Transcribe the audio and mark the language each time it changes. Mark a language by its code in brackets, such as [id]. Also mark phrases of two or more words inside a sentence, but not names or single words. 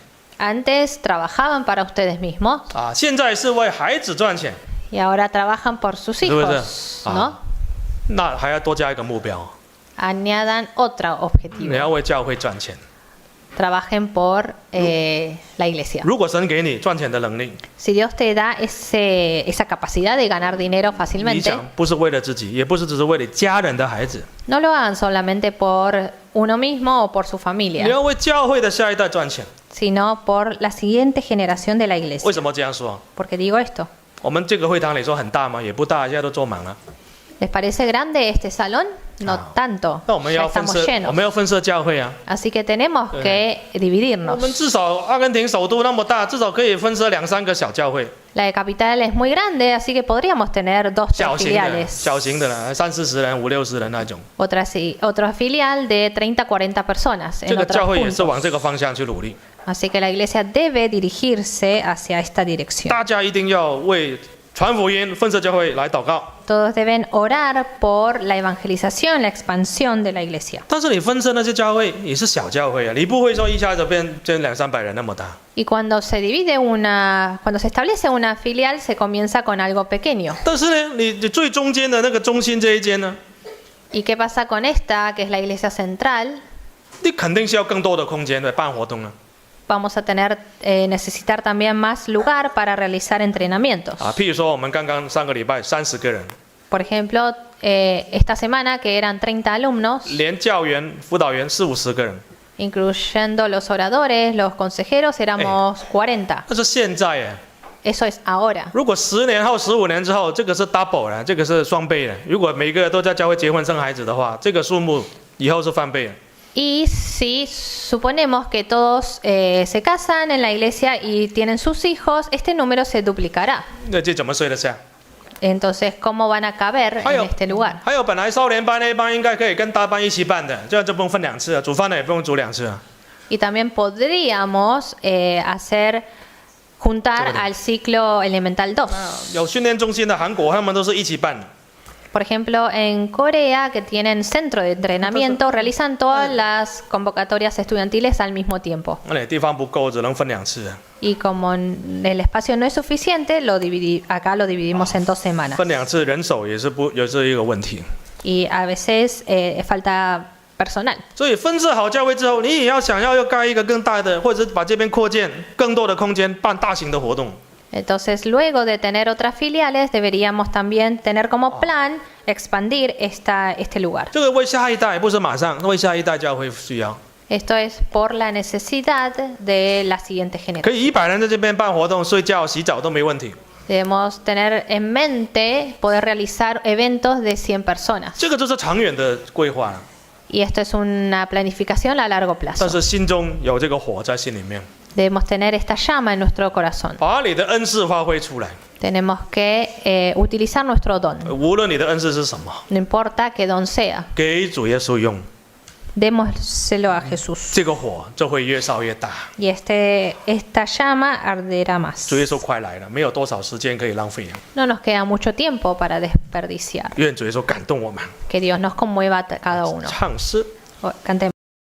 [es] Antes trabajaban para ustedes mismos [zh] 啊，现在是为孩子赚钱， [es] y ahora trabajan por sus hijos, ¿no? [zh] 那还要多加一个目标， [es] Añadan otro [zh] 你要 [es] objetivo. [zh] 为教会赚钱。 [es] Trabajen por la iglesia. [zh] 如果神给你赚钱的能力， [es] Si Dios te da esa capacidad de ganar dinero [zh] 你 [es] fácilmente, [zh] 想不是为了自己，也不是只是为了家人的孩子， [es] no lo hagan solamente por uno mismo o por su [zh] 你 [es] familia, [zh] 要为教会的下一代赚钱。 [es] sino por la siguiente generación de la [zh] 为 [es] iglesia. [zh] 什么这样说？ [es] ¿Por qué digo esto? [zh] 我们这个会堂里说很大吗？也不大，现在都坐满了。 [es] ¿Les parece grande este salón? No tanto. [zh] 那我们 [es] Ya [zh] 要分 [es] estamos [zh] 社，我 [es] llenos. [zh] 们要分社教会啊。 [es] Así que tenemos que [zh] 我 [es] dividirnos. [zh] 们至少阿根廷首都那么大，至少可以分社2-3个小教会， [es] La capital es muy grande, así que podríamos tener 2 [zh] 小型的， [es] filiales. [zh] 小型的啦，30-40人、50-60人那种。 [es] Otra filial de 30-40 personas [zh] 这 [es] en [zh] 个 [es] otros [zh] 教会也是 [es] puntos. [zh] 往这个方向去努力。 [es] Así que la iglesia debe dirigirse hacia esta dirección. [zh] 大家一定要为传福音、分社教会来祷告。 [es] Todos deben orar por la evangelización, la expansión de la iglesia. [zh] 但是你分社那些教会也是小教会啊，你不会说一下子变200-300人那么大。 [es] Y cuando se establece una filial, se comienza con algo pequeño. [zh] 但是呢，你最中间的那个中心这一间呢， [es] ¿Y qué pasa con esta, que es la iglesia central? [zh] 你肯定需要更多的空间来办活动啊。 [es] Vamos a necesitar también más lugar para realizar entrenamientos. [zh] 啊，譬如说我们刚刚上个礼拜30个人， [es] Por ejemplo, esta semana que eran 30 alumnos, [zh] 连教员、辅导员40-50个人。 [es] incluyendo los oradores, los consejeros, éramos 40. [zh] 但是现在哎， [es] Eso es ahora. [zh] 如果10年后、15年之后，这个是 double 了，这个是双倍了。如果每个人都在教会结婚生孩子的话，这个数目以后是翻倍了。 [es] Y si suponemos que todos se casan en la iglesia y tienen sus hijos, este número se duplicará. [zh] 那这怎么睡得下？ [es] Entonces, ¿cómo van a caber en este lugar? [zh] 还有本来少年班 A 班应该可以跟大班一起办的，这样就不用分2次了，煮饭的也不用煮2次了。 [es] Y también podríamos juntar al ciclo elemental 2. [zh] 有训练中心的韩国，他们都是一起办的。 [es] Por ejemplo, en Corea, que tienen centro de entrenamiento, realizan todas las convocatorias estudiantiles al mismo tiempo. [zh] 那你地方不够，只能分2次啊。 [es] Y como el espacio no es suficiente, acá lo dividimos en 2 semanas. [zh] 分2次人手也是一个问题。 [es] Y a veces falta personal. [zh] 所以分设好教会之后，你也要想要盖一个更大的，或者是把这边扩建更多的空间，办大型的活动。 [es] Entonces, luego de tener otras filiales, deberíamos también tener como plan expandir este lugar. [zh] 这个为下一代，不是马上，为下一代教会需要。 [es] Esto es por la necesidad de la siguiente [zh] 可 [es] generación. [zh] 以100人在这边办活动、睡觉、洗澡都没问题。 [es] Debemos tener en mente poder realizar eventos de 100 personas. [zh] 这个就是长远的规划了。 [es] Y esto es una planificación a largo [zh] 但 [es] plazo. [zh] 是心中有这个火在心里面， [es] Debemos tener esta llama en nuestro corazón. [zh] 把你的恩赐发挥出来。 [es] Tenemos que utilizar nuestro don. [zh] 无论你的恩赐是什么， [es] No importa qué don sea. [zh] 给主耶稣用， [es] Démoselo a Jesús. [zh] 这个火就会越烧越大。 [es] Y esta llama arderá más. [zh] 主耶稣快来了，没有多少时间可以浪费。 [es] No nos queda mucho tiempo para desperdiciar. [zh] 愿主耶稣感动我们。 [es] Que Dios nos conmueva a cada uno. [zh] 唱诗。 [es] Cantemos.